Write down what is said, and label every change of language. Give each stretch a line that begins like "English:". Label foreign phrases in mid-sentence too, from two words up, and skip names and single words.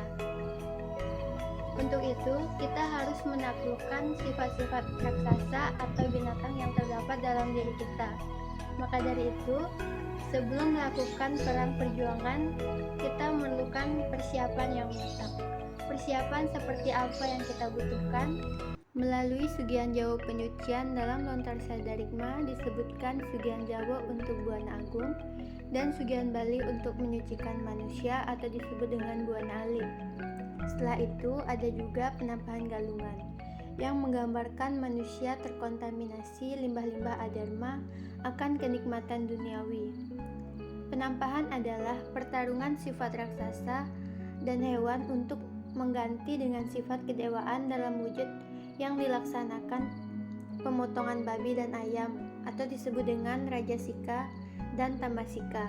Indonesian: Untuk itu, kita harus menaklukkan sifat-sifat raksasa atau binatang yang terdapat dalam diri kita. Maka dari itu, Sebelum melakukan perang perjuangan, kita memerlukan persiapan yang matang. Persiapan seperti apa yang kita butuhkan? Melalui Sugihan Jawa penyucian dalam Lontar Sadarikma disebutkan Sugihan Jawa untuk Buana Agung dan Sugihan Bali untuk menyucikan manusia atau disebut dengan Buana Alit. Setelah itu ada juga penampahan galungan yang menggambarkan manusia terkontaminasi limbah-limbah adharma akan kenikmatan duniawi. Penampahan adalah pertarungan sifat raksasa dan hewan untuk mengganti dengan sifat kedewaan dalam wujud yang dilaksanakan pemotongan babi dan ayam atau disebut dengan Rajasika dan Tamasika.